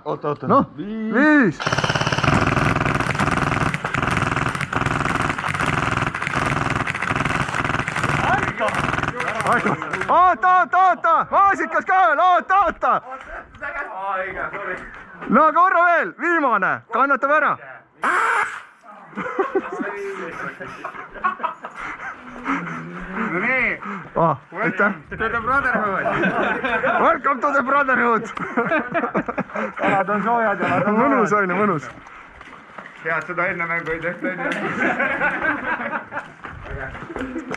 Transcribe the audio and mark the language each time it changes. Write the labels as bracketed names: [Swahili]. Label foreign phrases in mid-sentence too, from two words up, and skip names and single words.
[Estonian] Noh, 5. Oota! Maasikas ka veel! Oota! No korra veel! Viimane! Kannatab ära! No nii! Aitäh! [English] To the brotherhood! Welcome to the brotherhood! [Estonian] Alad on soojad ja alad on mõnus on ju, mõnus. Head seda enne mängu ei tehta.